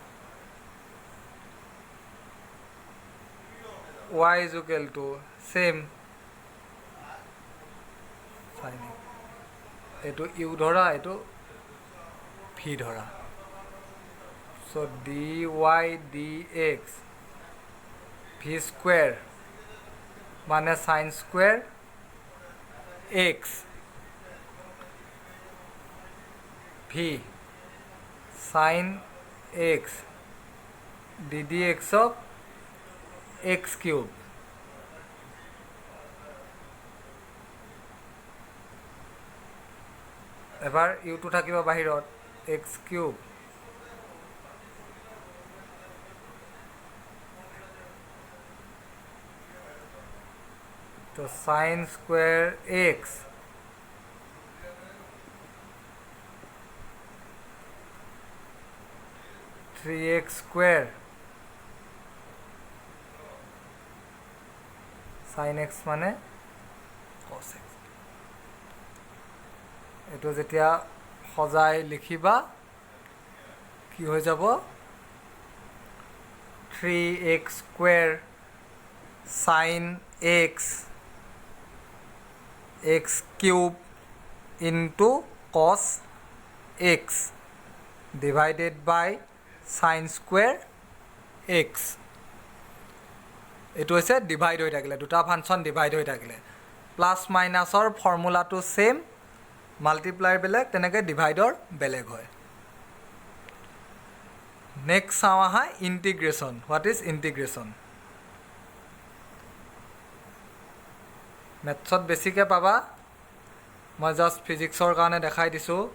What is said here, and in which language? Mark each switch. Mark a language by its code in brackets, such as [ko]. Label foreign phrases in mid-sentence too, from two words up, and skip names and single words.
[as] y = সেম sin এইটো ইউ ধৰা এইটো ভি ধৰা চ' dy dx v² মানে sin² x v sin x [en] ddx of x cube [as] এবাৰ ইউটো থাকিব বাহিৰত x cube তো [en] sin square x three x square sin x [as] মানে cos x এটো যেতিয়া সজাই লিখিবা কি হৈ যাব [en] 3x square sin x x cube into cos x divided by sin square x [as] এটো হৈছে ডিভাইড হৈ থাকিলে দুটা [en] function divide [as] হৈ থাকিলে [en] plus minusৰ [as] ফৰ্মুলাটো [en] same multiply [as] বেলেগ তেনেকৈ ডিভাইডৰ বেলেগ হয় নেক্সট চাওঁ আহা ইন্টিগ্ৰেশন [en] what is integration [as] মেথছত বেছিকৈ পাবা মই জাষ্ট ফিজিক্সৰ কাৰণে দেখাই দিছোঁ